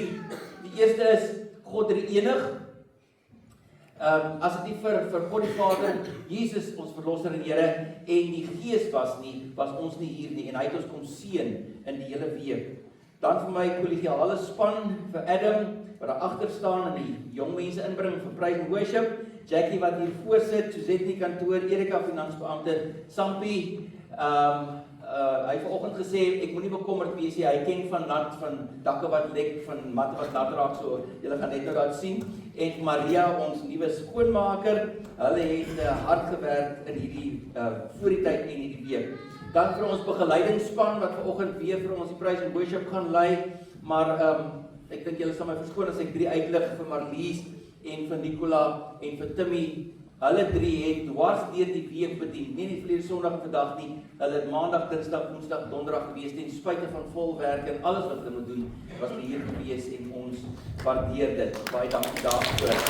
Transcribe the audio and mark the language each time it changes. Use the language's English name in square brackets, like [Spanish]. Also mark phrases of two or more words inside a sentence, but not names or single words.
[Afrikaans] Die eerste is God Drie-enig. As dit nie vir God die Vader, Jesus ons verlosser en Here en die Gees was nie, was ons nie hier nie en hy het ons kom seën in die hele week. Dan vir my kollegiale span, vir Adam wat daar agter staan en die jong mense inbring vir [English] praise and worship, [Afrikaans] Jackie wat hier voorsit, Suzette in die kantoor, Erika finansbeampte, Sampie, hy het vanoggend gesê, ek moenie bekommerd wees nie, hy ken van dakke wat lek, van matte wat nat raak, so julle gaan net nou dat sien. En Maria, ons nuwe skoonmaker, hulle het hard gewerk in hierdie voor die tyd en hierdie week. Dan vir ons begeleidingsspan wat vanoggend weer vir ons die [English] praise and worship [Afrikaans] gaan lei, maar ek dink julle sal my verskoon as ek 3 uitlig vir Marlies en vir Nicola en vir Timmy. Hulle 3 het dwars deur die week bedien, nie die verlede Sondag en vandag nie. Hulle het Maandag, Dinsdag, Woensdag, Donderdag gewees ten spyte van vol werk en alles wat hulle moet doen, was hier gewees en ons waardeer dit.